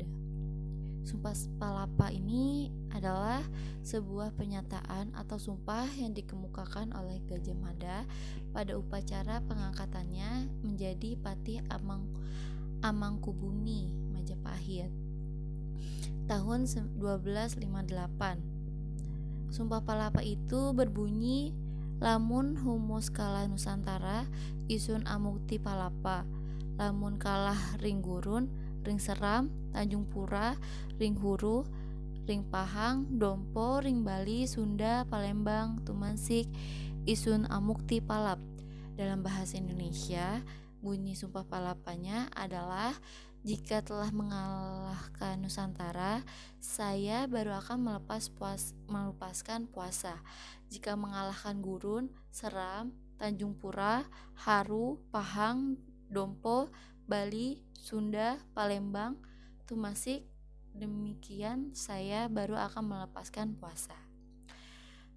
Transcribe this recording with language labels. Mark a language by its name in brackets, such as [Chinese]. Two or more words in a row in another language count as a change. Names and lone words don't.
[Indonesian] Sumpah Palapa ini adalah sebuah pernyataan atau sumpah yang dikemukakan oleh Gajah Mada pada upacara pengangkatannya menjadi Patih Amangkubumi Majapahit tahun 1258. Sumpah Palapa itu berbunyi, [Kawi] lamun humus kalah Nusantara, isun amukti palapa, lamun kalah ring gurun, ring seram, Tanjung Pura, ring huru, ring Pahang, Dompo, ring Bali, Sunda, Palembang, Tumansik, isun amukti palap. [Indonesian] Dalam bahasa Indonesia, bunyi Sumpah Palapanya adalah, jika telah mengalahkan Nusantara, saya baru akan melepaskan puasa. Jika mengalahkan Gurun, Seram, Tanjung Pura, Haru, Pahang, Dompo, Bali, Sunda, Palembang, Tumasik, demikian saya baru akan melepaskan puasa.